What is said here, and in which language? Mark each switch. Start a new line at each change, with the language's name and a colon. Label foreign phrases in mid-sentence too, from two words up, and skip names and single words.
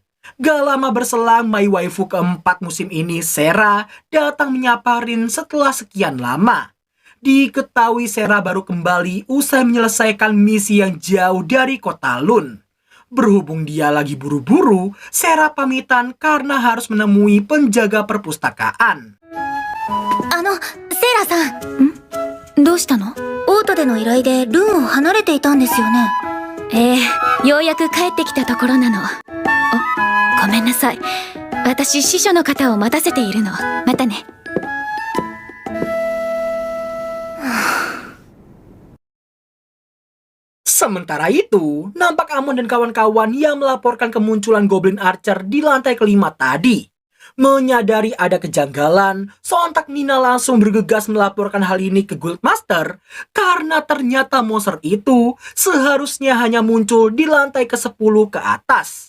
Indonesian: Gak lama berselang,
English: my waifu
Indonesian: keempat musim ini, Sera, datang menyapa Rin setelah sekian lama. Diketahui Sera baru kembali usai menyelesaikan misi yang jauh dari kota Lun. Berhubung dia lagi buru-buru, Sera pamitan karena harus menemui penjaga perpustakaan.
Japanese: セイラさん。どうしたの？オートでの依頼でルンを離れていたんですよね。ようやく帰ってきたところなの。ごめんなさい。私、司書の方を待たせているの。またね。
Indonesian: Sementara itu, nampak Amon dan kawan-kawan yang melaporkan kemunculan Goblin Archer di lantai kelima tadi. Menyadari ada kejanggalan, sontak Nina langsung bergegas melaporkan hal ini ke Guildmaster karena ternyata monster itu seharusnya hanya muncul di lantai ke-10 ke atas.